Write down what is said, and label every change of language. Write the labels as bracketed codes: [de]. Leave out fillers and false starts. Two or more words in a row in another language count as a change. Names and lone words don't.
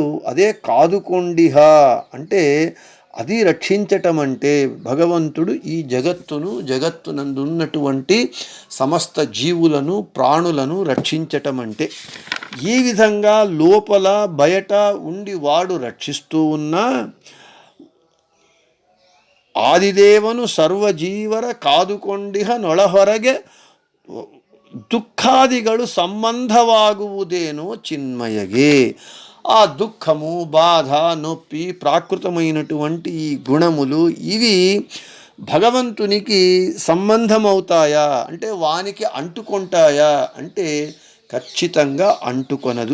[te] అదే కాదుకొండిహ అంటే అది రక్షించటం అంటే భగవంతుడు ఈ జగత్తునందున్నటువంటి సమస్త జీవులను ప్రాణులను రక్షించటం అంటే. ఈ విధంగా లోపల బయట ఉండి వాడు రక్షిస్తూ ఉన్నా [kn] ಆದಿದೇವನು ಸರ್ವಜೀವರ ಕಾದುಕೊಂಡಿಹ ನೊಳಹೊರಗೆ ದುಃಖಾದಿಗಳು ಸಂಬಂಧವಾಗುವುದೇನೋ చిన్మయగే. [te] ఆ దుఃఖము, బాధ, నొప్పి, ప్రాకృతమైనటువంటి ఈ గుణములు ఇవి భగవంతునికి సంబంధమవుతాయా అంటే వానికి అంటుకుంటాయా అంటే ఖచ్చితంగా అంటుకొనదు.